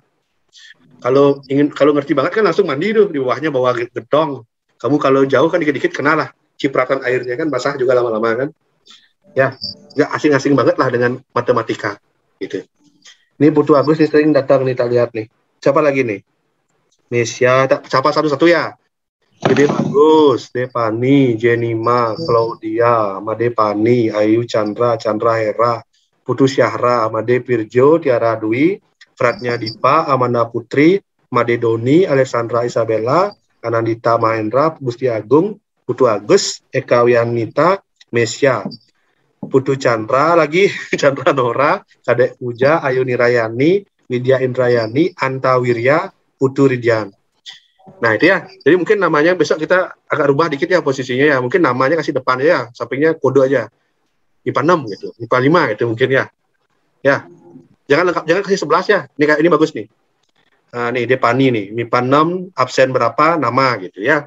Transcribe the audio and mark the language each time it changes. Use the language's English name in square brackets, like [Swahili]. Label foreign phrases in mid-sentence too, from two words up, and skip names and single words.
[Indonesian] Kalau ngerti banget kan langsung mandi tuh, di bawahnya bawa gedong. Kamu kalau jauh kan dikit-dikit kena lah cipratan airnya kan, basah juga lama-lama kan. Ya, nggak asing-asing banget lah dengan matematika gitu. Ini Putu Agus nih sering datang nih, tak lihat nih. Siapa lagi nih? Nesya, siapa satu-satu ya? Gede Bagus, Depani, Jenima, Claudia, Made Pani, Ayu Chandra, Chandra Hera, Putu Syahra, Made Pirjo, Tiara Dwi, Fratnya Dipa, Amanda Putri, Made Doni, Alexandra Isabella, Anandita Mahendra, Gusti Agung, Putu Agus, Eka Wianita, Mesya, Putu Chandra lagi, Chandra Nora, Kadek Puja, Ayu Nirayani, Widya Indrayani, Anta Wirya, Putu Ridyan. Nah itu ya, jadi mungkin namanya besok kita agak rubah dikit ya posisinya ya, mungkin namanya kasih depan ya, sampingnya kode aja, IPA 6 gitu, IPA 5 gitu mungkin ya. Ya, jangan lengkap, jangan kasih 11 ya, ini kayak ini bagus nih. Nah, nih Depani nih, MIPA 6, absen berapa, nama gitu ya.